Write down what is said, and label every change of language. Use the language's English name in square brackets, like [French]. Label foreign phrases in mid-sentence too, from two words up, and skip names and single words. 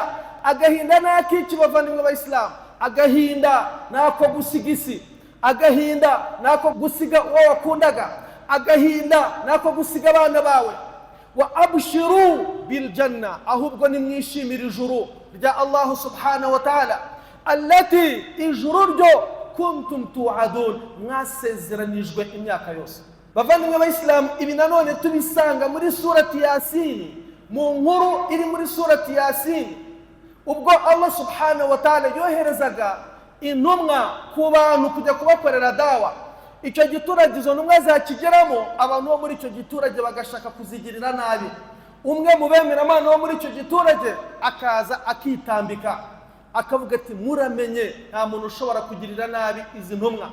[Kinyarwanda] Agahinda n'akiki bavandimwe b'Islam? Agahinda nako gusiga isi, agahinda nako gusiga uwo wakundaga, agahinda nako gusiga abana bawe. [Arabic] وأبشروا بالجنة, [Kinyarwanda] ahubwo nimwishimira ijuru rya Allah [Arabic] سبحانه وتعالى, [Kinyarwanda] allati, ijuru ryo [Arabic] كنتم توعدون, [Kinyarwanda] mwasezeranijwe imyaka yose. Bavandimwe b'Islam, ibi nanone tubisanga muri surati Yasin, mu nkuru iri muri surati Yasin, ubwo Allah [Arabic] سبحانه وتعالى [Kinyarwanda] yoherezaga intumwa ku bantu kujya kubakorera dawa, icyo giturage izo ntumwa zakigeramo, abantu bo muri icyo giturage bagashaka kuzigirira nabi. Umwe mu bemeramana wo muri icyo giturage akaza akitambika akavuga ati muramenye nta muntu ushobora kugirira nabi izi ntumwa.